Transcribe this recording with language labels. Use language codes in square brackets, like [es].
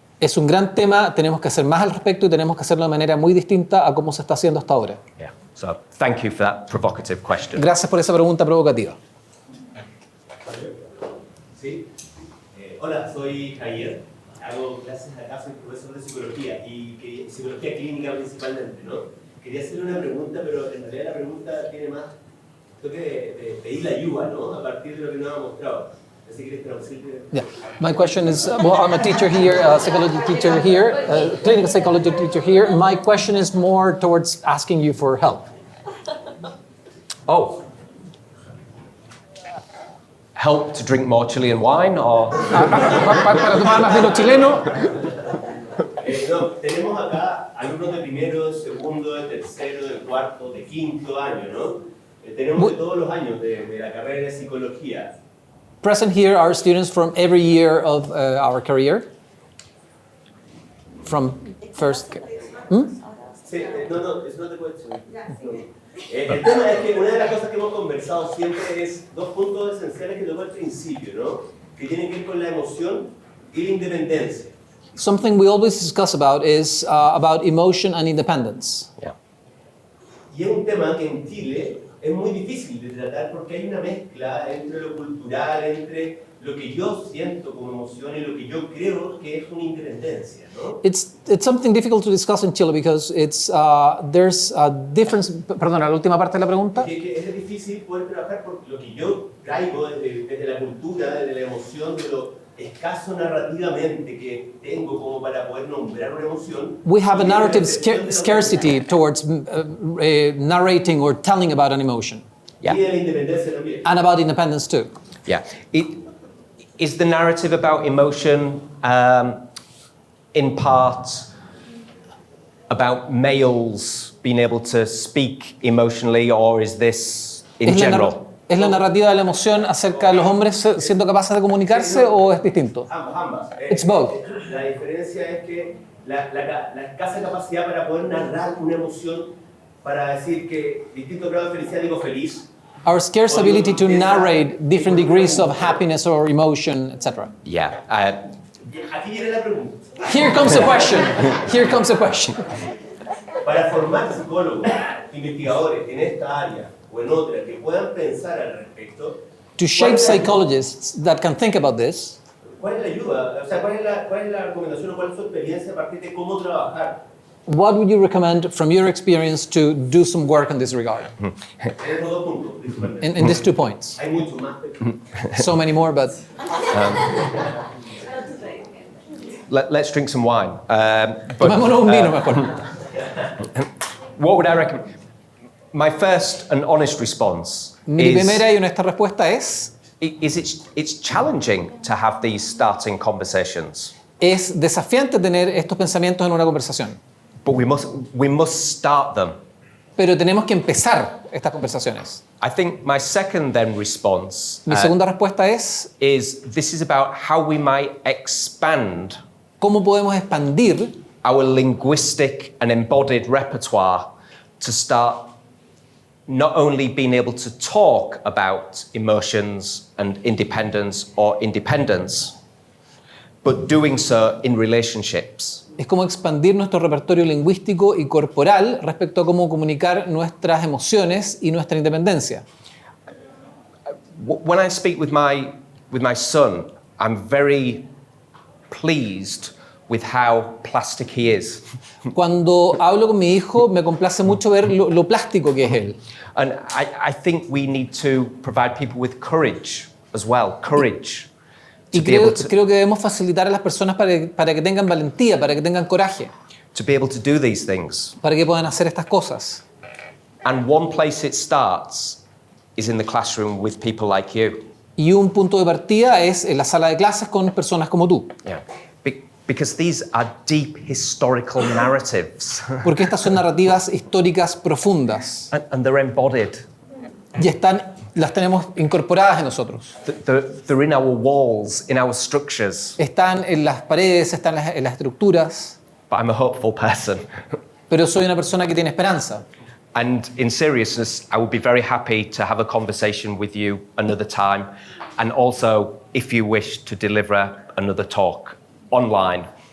[es] Es un gran tema, tenemos que hacer más al respecto y tenemos que hacerlo de manera muy distinta a cómo se está haciendo hasta ahora. [en] Yeah. So thank you for that provocative question. [es] Gracias por esa pregunta provocativa. Sí. Hola, soy Javier. Hago clases acá, soy profesor de psicología y psicología clínica principalmente, ¿no? Quería hacerle una pregunta, pero en realidad la pregunta tiene más toque de pedir la ayuda, ¿no? A partir de lo que nos ha mostrado. Así que quieres traducirte. [en] Yeah. My question is, well, I'm a teacher here, a psychology teacher here, a clinical psychology teacher here. My question is more towards asking you for help. Oh. Help to drink more Chilean wine or? [es] Para tomar más vino chileno. No, tenemos acá alumnos de primero, de segundo, de tercero, de cuarto, de quinto año, ¿no? Tenemos de todos los años de la carrera de psicología. [en] Present here are students from every year of our career. From first. [es] Sí, no, [en] it's not the question. [es] El tema es que una de las cosas que hemos conversado siempre es dos puntos esenciales que tocó al principio, ¿no? Que tienen que ver con la emoción y la independencia. [en] Something we always discuss about is about emotion and independence. Yeah. [es] Y es un tema que en Chile es muy difícil de tratar porque hay una mezcla entre lo cultural, entre lo que yo siento como emoción y lo que yo creo que es una independencia, ¿no? [en] It's something difficult to discuss in Chile because there's a difference. [es] Perdona, la última parte de la pregunta. Que es difícil poder trabajar por lo que yo traigo desde la cultura, desde la emoción, de lo escaso narrativamente que tengo como para poder nombrar una emoción. [en] We have a narrative scarcity towards narrating or telling about an emotion. Yeah. [es] Y de la independencia también. [en] And about independence too. Yeah. Is the narrative about emotion in part about males being able to speak emotionally, or is this in general? [es] ¿Es la narrativa de la emoción acerca de los hombres siendo capaces de comunicarse o es distinto? Ambas. [en] It's both. [es] La diferencia es que la escasa capacidad para poder narrar una emoción, para decir que distintos grados de felicidad digo feliz. [en] Our scarce ability to narrate different degrees of happiness or emotion, etc. Yeah. [es] Aquí viene la pregunta. [en] Here comes the question. Here comes the question. [es] Para formar psicólogos, investigadores en esta área o en otra que puedan pensar al respecto. [en] To shape psychologists that can think about this. [es] ¿Cuál es la ayuda? O sea, ¿cuál es la recomendación o cuál es su experiencia a partir de cómo trabajar? [en] What would you recommend from your experience to do some work in this regard? [es] En esos dos puntos, principalmente. [en] In these 2 points. [es] Hay mucho más. [en] So many more, but Let's drink some wine. [es] tomémonos un vino mejor. [en] What would I recommend? My first and honest response [es] Mi primera y honesta respuesta es [en] it's challenging to have these starting conversations. [es] Es desafiante tener estos pensamientos en una conversación. [en] But we must start them. [es] Pero tenemos que empezar estas conversaciones. [en] I think my second then response [es] Mi segunda respuesta es [en] is this is about how we might expand [es] cómo podemos expandir [en] our linguistic and embodied repertoire to start not only being able to talk about emotions and independence or independence, but doing so in relationships. [es] Es como expandir nuestro repertorio lingüístico y corporal respecto a cómo comunicar nuestras emociones y nuestra independencia. [en] When I speak with my son, I'm very pleased with how plastic he is. [es] Cuando hablo con mi hijo, me complace mucho ver lo plástico que es él. [en] And I think we need to provide people with courage as well, courage. [es] Y creo que debemos facilitar a las personas para que tengan valentía, para que tengan coraje, [en] to be able to do these things. [es] para que puedan hacer estas cosas. [en] And one place it starts is in the classroom with people like you. [es] Y un punto de partida es en la sala de clases con personas como tú. [en] Yeah. Because these are deep historical narratives. [es] Porque estas son narrativas históricas profundas [en] And they're embodied. [es] y están las tenemos incorporadas en nosotros. [en] They're in our walls, in our structures. [es] Están en las paredes, están en las estructuras, [en] But I'm a hopeful person. [es] pero soy una persona que tiene esperanza. [en] And in seriousness, I would be very happy to have a conversation with you another time. And also, if you wish to deliver another talk online.